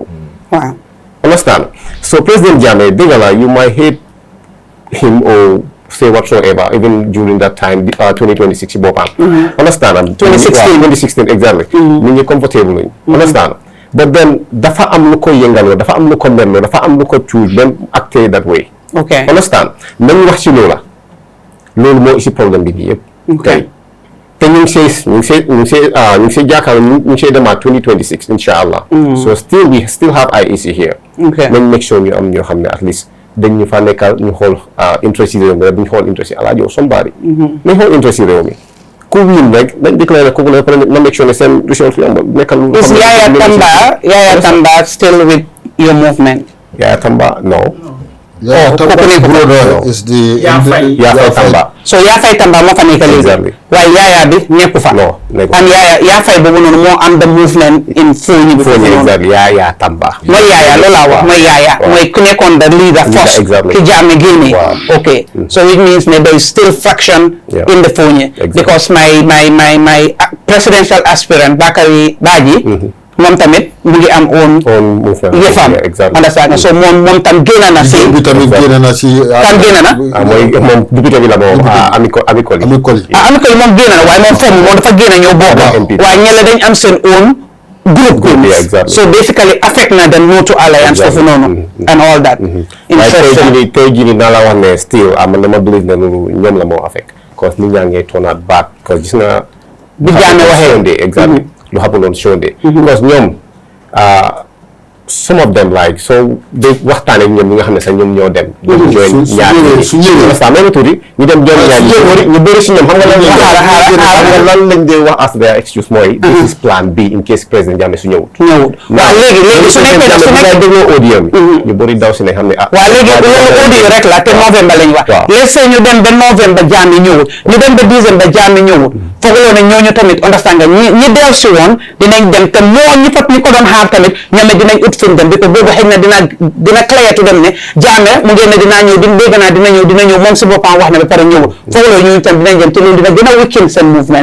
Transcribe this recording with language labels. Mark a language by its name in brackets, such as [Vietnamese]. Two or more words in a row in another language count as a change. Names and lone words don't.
[English] Wow. Understand? So President Jammeh, you might hate him or say whatsoever, even during that time, 2026, understand? 2016, exactly. You're comfortable. Understand? But then [Wolof] dafa am lu ko yëngaloo dafa am lu ko merloo dafa am lu ko choose dem acté [English] that way. Okay. Understand? [Wolof] Nañu wax ci loola loolu moo isi problème bi yëpp. [English] Okay. [Wolof] te ñu ngi see jàkkaarloo ñu ngi see demaat 2026 inshallah. [English] So we still have IEC here. Okay. [Wolof] Nañ [English] make sure [Wolof] ñu am ñoo xam ne [English] at least [Wolof] dañ ñu fa nekkal ñu xool interest yi réew mi dañ xool interest yi Alaaji or somebody. nañ xool interest yi réew mi. ku win rek dañ déclaré ko na [English] make sure [Wolof] ne seen result fi am nekkal lu [English] Is Yaya Tamba still with your movement? Yaya Tamba no. Tamba's brother is the Yafay Tamba. [Wolof] So Yafay Tamba moo fa nekk léegi. [English] Exactly. [Wolof] waaye Yaya bi nekku fa. No, nekku fa. And Yafay boobu noonu moo am [English] the movement in Foni [Wolof] bi foofu noonu. [English] Exactly. Yaya Tamba. [Wolof] mooy Yaya loolu laa wax mooy Yaya. mooy ku nekkoon [English] the leader first. Exactly. [Wolof] ki Jammeh génne. [English] Okay. So it means ne there is still fraction in the Foni. Because my presidential aspirant Bakary Badji. [Wolof] moom tamit mu ngi am yëfam [English] understand so [Wolof] moom tam génn na si tamit génn na si tam génn na mooy moom député bi la moom Amikoli moom génn na waaye moom foofu moom dafa génn ñëw bokk waaye ñële dañ am seen [English] own group [Wolof] so basically affect na the no to alliance foofu noonu [English] and all that [Wolof] tey jii naa la wax ne still man dama believe ne loolu ñoom la moo affect cause nit ñaa ngi [English] turn out back [Wolof] cause gis na bi Jammeh waxee exactly lu happen [English] on Sunday [Wolof] because ñoom [English] some of them like [Wolof] so de waxtaan ak ñoom ñi nga xam ne sax ñoom ñoo dem join ñaar su ñëwee sa même tuuti ñu dem join ñaar ñu bëri si ñoom xam nga lan lañ dee wax [English] as their excuse [Wolof] mooy [English] this is plan B in case [Wolof] président Jammeh su ñëwut waaw léegi su nekkee dégloo audio bi ñu bëri daw si ne xam ne waaw léegi loolu audio rek la te novembre lañ wax [English] let's say [Wolof] ñu dem ba novembre Jammeh ñëwut ñu dem ba décembre Jammeh ñëwut foogaloo ne ñooñu tamit understand nga ñi dellu si woon dinañ dem te moo ñi fat ñi ko doon xaar tamit ñoom dinañ ut fuñ dem bi ko boobu xëy na dina clayatu dem ne Jammeh mu ngeen ne dinaa ñëw dina ñëw moom si boppam wax na ba pare ñëw foogaloo ñooñu tam dinañ dem te loolu dina gën a weaken seen mouvement